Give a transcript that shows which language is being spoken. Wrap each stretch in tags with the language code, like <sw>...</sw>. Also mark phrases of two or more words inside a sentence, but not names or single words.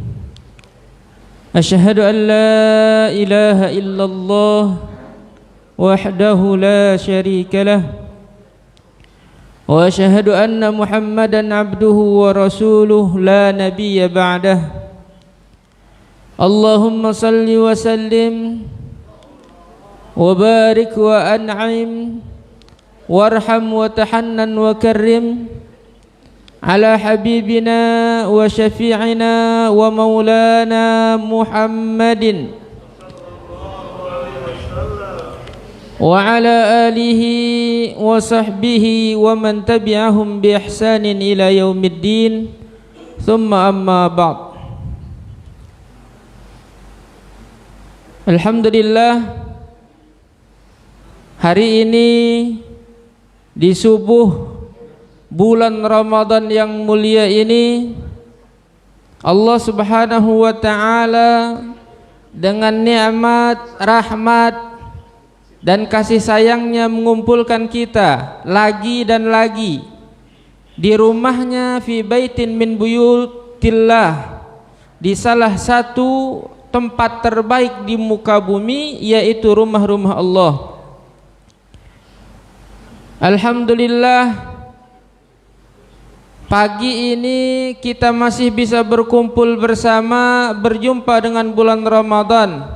<ar>أشهد أن لا إله إلا الله وحده لا شريك له، وأشهد أن محمدا عبده ورسوله لا نبي بعده. اللهم صل وسلم وبارك وأنعم وارحم وتحنن وكرم على حبيبنا وشفيعنا ومولانا محمد وعلى آله وصحبه ومن تبعهم بإحسان إلى يوم الدين. ثم أما بعد.</ar> <id>Alhamdulillah, hari ini di subuh bulan Ramadan yang mulia ini, Allah</id> <ar>سبحانه وتعالى</ar> <id>dengan nikmat, rahmat dan kasih sayangnya mengumpulkan kita lagi dan lagi di rumahnya,</id> <ar>في بيت من بيوت الله,</ar> <id>di salah satu tempat terbaik di muka bumi, yaitu rumah-rumah Allah. Alhamdulillah, pagi ini kita masih bisa berkumpul bersama, berjumpa dengan bulan Ramadan.</id>